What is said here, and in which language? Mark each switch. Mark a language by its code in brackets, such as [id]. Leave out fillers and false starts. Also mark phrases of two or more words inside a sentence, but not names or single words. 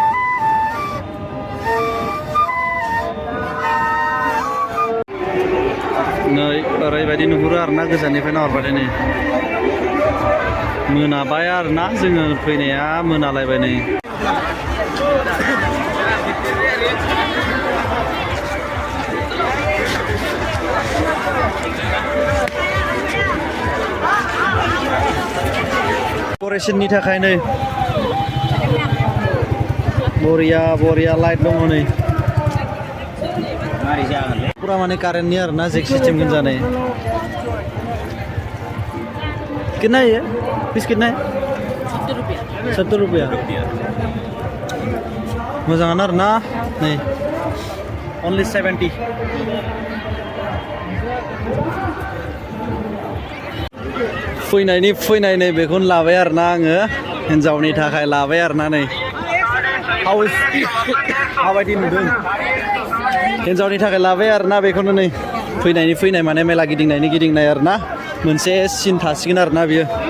[brx] नै ओरैबायदि नुहुरो आरोना गोजाननिफ्राय नाहरबाथाय नै मोनाबाय आरोना जोङो फैनाया मोनालायबाय नै डेक'रेसननि थाखाय नै बरिया बरिया लाइट दङ नै पुरा माने कारेन्टनि आरोना जेक सिस्टेम जानाय [hi] कितना है ये पीस कितना है 70 रुपया [brx] मोजाङानो आरोना नै only 70 फैनाय नै बेखौनो लाबाय आरोना आङो हिन्जावनि थाखाय लाबाय आरोना नै माबायदि नुदों हिन्जावनि थाखाय लाबाय आरोना बेखौनो नै फैनाय माने मेला गिदिंनाय आरोना मोनसे सिन थासिगोन आरोना बियो